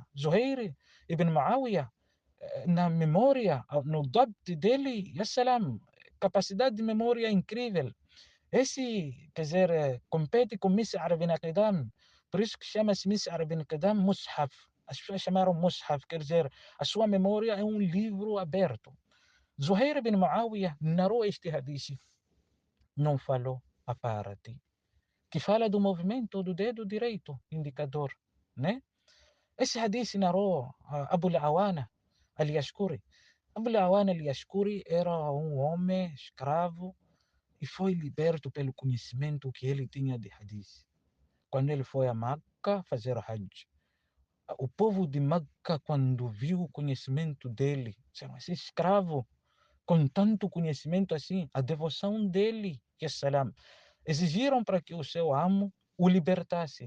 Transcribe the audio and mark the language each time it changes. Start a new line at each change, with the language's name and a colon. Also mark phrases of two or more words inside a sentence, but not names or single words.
Portuguese: Zuhair ibn Muawiyah, na memória, no dabt dele,
Arabic: يا سلام,
Portuguese: capacidade de memória incrível. Esse, quer dizer, compete com Mis'ar bin Qidam, por isso que chama-se Mis'ar bin Qidam Mushaf. As pessoas chamaram Mushaf, quer dizer, a sua memória é um livro aberto. Zuhair bin Muawiyah narrou este hadith, não falou a parte, que fala do movimento do dedo direito, indicador, né? Esse hadith narrou Abu al-Awana al-Yashkuri. Abu al-Awana al-Yashkuri era um homem escravo e foi liberto pelo conhecimento que ele tinha de hadith. Quando ele foi a Meca fazer o Hajj, o povo de Meca, quando viu o conhecimento dele, disseram, esse escravo com tanto conhecimento assim, a devoção dele, que salam, exigiram para que o seu amo o libertasse.